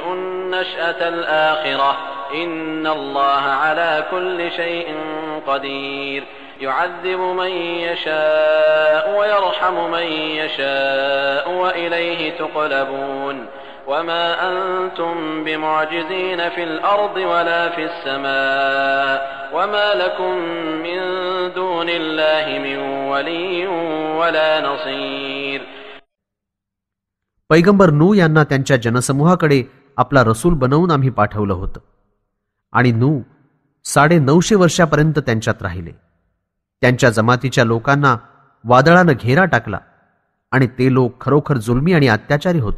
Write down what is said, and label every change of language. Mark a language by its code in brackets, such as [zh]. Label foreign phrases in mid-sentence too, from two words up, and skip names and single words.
[ar] النشأة الآخرة إن الله على كل شيء قدير يعذب من يشاء ويرحم من يشاء وإليه تقلبون وما أنتم بمعجزين في الأرض ولا في السماء وما لكم من دون الله من ولي ولا نصير. [mr] पैगंबर नूह यांना त्यांच्या जनसमूहाकडे आपला रसूल बनवून आम्ही पाठवलं होतं आणि नूह 950 वर्षापर्यंत त्यांच्यात राहिले. त्यांच्या जमातीच्या लोकांना वादळानं घेरा टाकला आणि ते लोक खरोखर जुलमी आणि अत्याचारी होते.